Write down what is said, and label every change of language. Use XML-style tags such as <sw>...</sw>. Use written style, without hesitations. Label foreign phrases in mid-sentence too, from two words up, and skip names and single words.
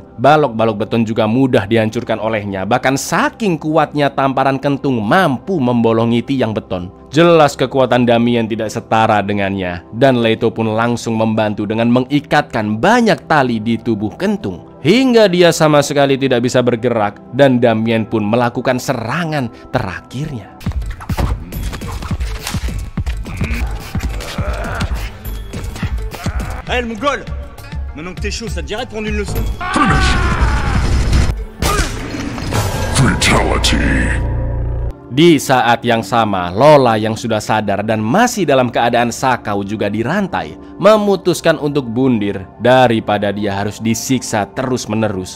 <id>Balok-balok beton juga mudah dihancurkan olehnya. Bahkan saking kuatnya tamparan Kentung mampu membolongi tiang beton. Jelas kekuatan Damien tidak setara dengannya. Dan Leto pun langsung membantu dengan mengikatkan banyak tali di tubuh Kentung hingga dia sama sekali tidak bisa bergerak, dan Damien pun melakukan serangan terakhirnya.</id> <fr>Hey, le Mongol! Maintenant que t'es chaud, ça te dirait de prendre une leçon? Fatality.</fr> <id>Di saat yang sama, Lola yang sudah sadar dan masih dalam keadaan sakau juga dirantai, memutuskan untuk bundir daripada dia harus disiksa terus-menerus.</id>